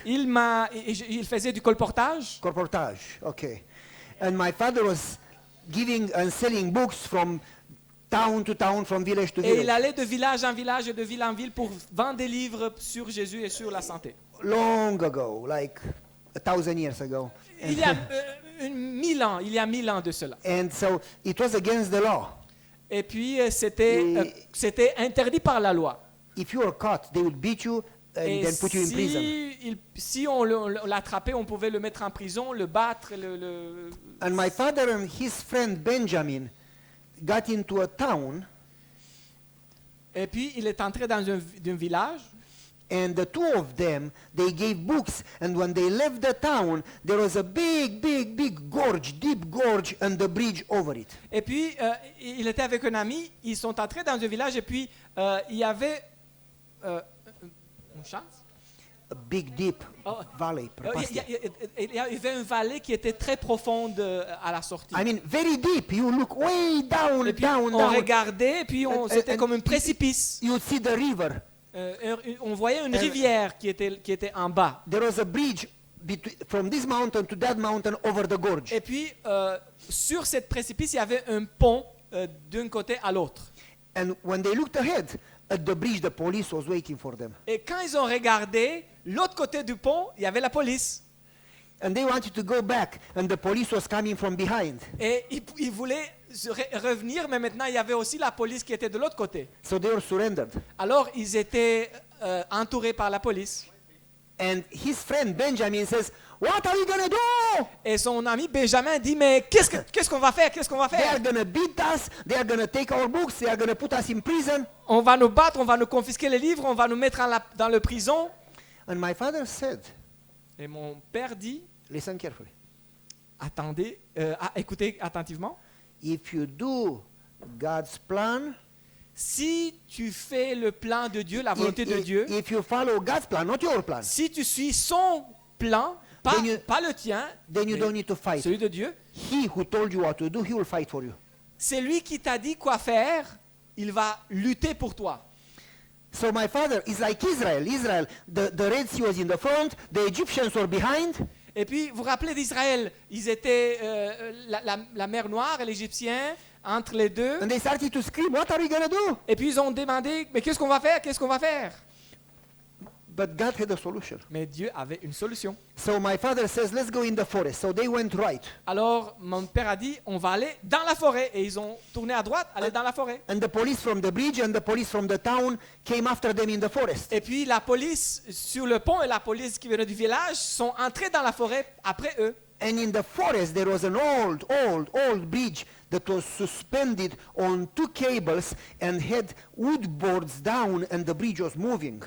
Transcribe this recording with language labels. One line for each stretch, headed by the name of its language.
French: Il faisait du colportage. colportage, okay.
English: And my father was giving and selling books from town to town, from village to
French: Et il
English: village.
French: allait de village en village et de ville en ville pour vendre des livres sur Jésus et sur la santé.
English: Long ago, like 1,000 years ago.
French: Il y a 1000 ans, il y a 1000 ans de cela.
English: And so it was against the law.
French: Et puis c'était interdit par la loi.
English: If you were caught, they would beat you and
French: Et
English: then put you in prison.
French: si on l'attrapait, on pouvait le mettre en prison, le battre.
English: And my father and his friend Benjamin got into a town,
French: Et puis il est entré dans un village.
English: and the two of them, they gave books, and when they left the town, there was a big gorge, deep gorge, and the bridge over it.
French: Et puis il était avec un ami. Ils sont entrés dans un village et puis il y avait une chance.
English: a big deep Oh. valley.
French: Il y avait une vallée qui était très profonde à la sortie.
English: I mean, very deep. You look way down,
French: Et puis
English: down,
French: on
English: down.
French: regardait, et puis c'était comme un précipice.
English: You see the river.
French: On voyait une rivière qui était en bas.
English: There was a bridge from this mountain to that mountain over the gorge.
French: Et puis sur cette précipice, il y avait un pont d'un côté à l'autre.
English: And when they looked ahead at the bridge, the police was waiting for them.
French: Et quand ils ont regardé l'autre côté du pont, il y avait la police.
English: And they wanted to go back, and the police was coming from behind.
French: Et ils voulaient revenir, mais maintenant il y avait aussi la police qui était de l'autre côté.
English: So they were surrendered.
French: Alors ils étaient entourés par la police.
English: And his friend Benjamin says, "What are you going to do?
French: Et son ami Benjamin dit, mais qu'est-ce qu'on va faire? Qu'est-ce qu'on va
English: They are faire? going to beat us. They are going to take our books. They are going to put us in prison."
French: On va nous battre, on va nous confisquer les livres, on va nous mettre dans le prison.
English: And my father said,
French: Et mon père dit,
English: listen carefully.
French: attendez, écoutez attentivement.
English: If you do God's plan,
French: Si tu fais le plan de Dieu, la volonté de Dieu,
English: if you follow God's plan, not your plan,
French: si tu suis son plan, pas le tien,
English: then you
French: mais
English: don't need to fight.
French: celui de Dieu,
English: He who told you what to do, he will fight for you.
French: c'est lui qui t'a dit quoi faire, il va lutter pour toi.
English: So my father is like Israel. Israel, the Red Sea was in the front, the Egyptians were behind,
French: Et puis, vous vous rappelez d'Israël, ils étaient la mer Noire et l'Égyptien, entre les deux.
English: and they started to scream, "What are we going to do?"
French: Et puis, ils ont demandé, mais qu'est-ce qu'on va faire? Qu'est-ce qu'on va faire?
English: But God had a solution.
French: Mais Dieu avait une solution.
English: So my father says, "Let's go in the forest." So they went right.
French: Alors, mon père a dit, on va aller dans la forêt. Et ils ont tourné à droite, aller dans la forêt.
English: And the police from the bridge and the police from the town came after them in the forest.
French: Et puis, la police sur le pont et la police qui venait du village sont entrés dans la forêt après eux.
English: And in the forest there was an old bridge that was suspended on two cables and had wood boards down, and the bridge was moving.